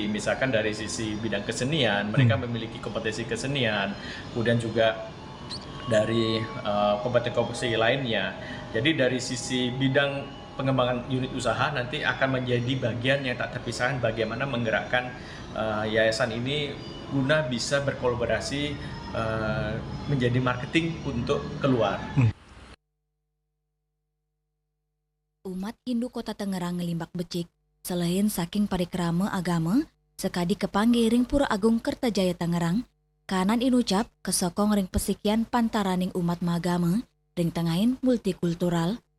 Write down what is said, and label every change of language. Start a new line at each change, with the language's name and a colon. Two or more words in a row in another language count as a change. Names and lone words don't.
Indonesian: Misalkan dari sisi bidang kesenian, mereka memiliki kompetensi kesenian, kemudian juga dari kompetensi lainnya. Jadi dari sisi bidang pengembangan unit usaha nanti akan menjadi bagian yang tak terpisahkan bagaimana menggerakkan yayasan ini guna bisa berkolaborasi menjadi marketing untuk keluar.
Balinese: Umat Hindu Kota Tangerang ngelimbak becik selain saking parikrama agama sekadi kepanggih ring Pura Agung Kertajaya Tangerang kanan inucap kesokong ring pesikian pantaraning umat magama ring tengahin multikultural.